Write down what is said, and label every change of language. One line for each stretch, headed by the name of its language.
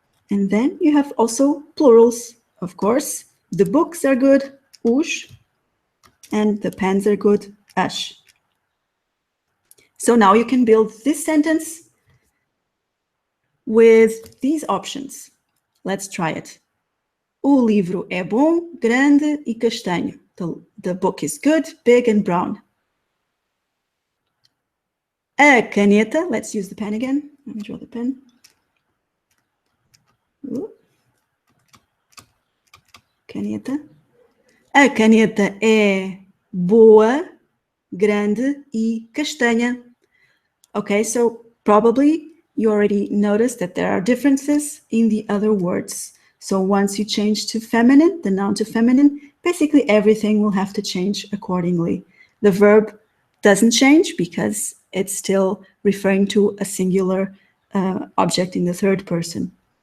English: And then you have also plurals, of course. The books are good, os, and the pens are good, as. So now you can build this sentence with these options. Let's try it.
Portuguese: O livro é bom, grande e castanho.
English: The book is good, big and brown. A caneta, let's use the pen again. Let me draw the pen.
Portuguese: Caneta. A caneta é boa, grande e castanha.
English: Okay, so probably you already noticed that there are differences in the other words. So once you change to feminine, the noun to feminine, basically everything will have to change accordingly. The verb doesn't change because it's still referring to a singular object in the third person.